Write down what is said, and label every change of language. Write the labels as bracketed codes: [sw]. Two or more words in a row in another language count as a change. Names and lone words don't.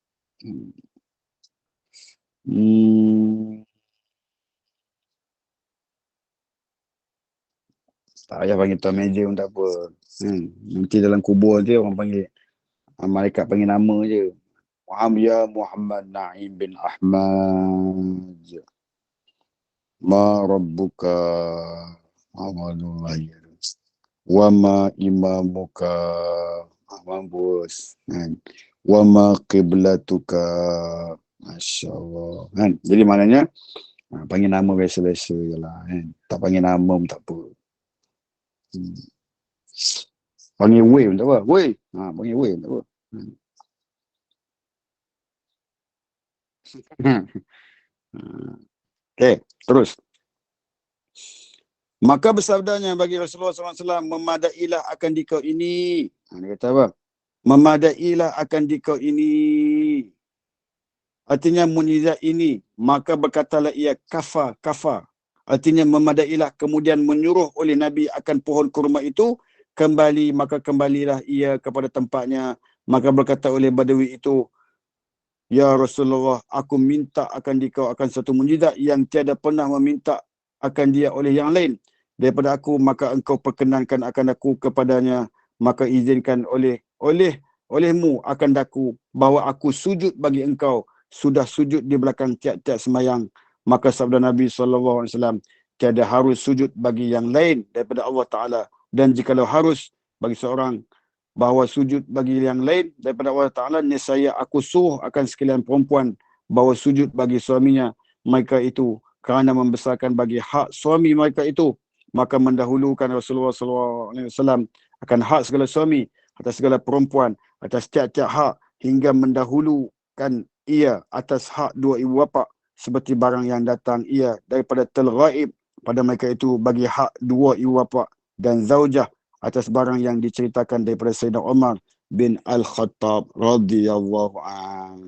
[ms] Tak payah panggil tuan meja pun tak apa. Nanti dalam kubur je orang panggil, malaikat panggil nama je. Muhammad Naim bin Ahmad. [ar] ما ربك عمل الله. وما إمامك. Mampus. وما قبلتك. Masya-Allah. [ms] Jadi maknanya panggil nama biasa-biasa je lah. Tak panggil nama pun tak apa. Panggil Wei pun tak apa. Wei. Panggil Wei pun tak apa. Okay, terus. Maka bersabdanya bagi Rasulullah SAW, memadailah akan dikau ini. Dia kata apa? Memadailah akan dikau ini. Artinya mukjizat ini. Maka berkatalah ia kafa. Artinya memadailah, kemudian menyuruh oleh Nabi akan pohon kurma itu kembali, maka kembalilah ia kepada tempatnya. Maka berkata oleh Badawi itu, ya Rasulullah, aku minta akan dikau akan satu mukjizat yang tiada pernah meminta akan dia oleh yang lain daripada aku, maka engkau perkenankan akan aku kepadanya, maka izinkan olehmu akan daku bahawa aku sujud bagi engkau, sudah sujud di belakang tiap-tiap sembahyang. Maka sabda Nabi SAW, tiada harus sujud bagi yang lain daripada Allah Ta'ala, dan jikalau harus bagi seorang bahawa sujud bagi yang lain daripada Allah Ta'ala, nescaya aku suruh akan sekalian perempuan bahawa sujud bagi suaminya mereka itu, kerana membesarkan bagi hak suami mereka itu, maka mendahulukan Rasulullah SAW akan hak segala suami atas segala perempuan, atas tiap-tiap hak, hingga mendahulukan ia atas hak dua ibu bapa, seperti barang yang datang ia daripada telghaib pada mereka itu bagi hak dua ibu bapa, dan zaujah atas barang yang diceritakan daripada Sayyidina Umar bin Al-Khattab [ar] رضي الله عنه.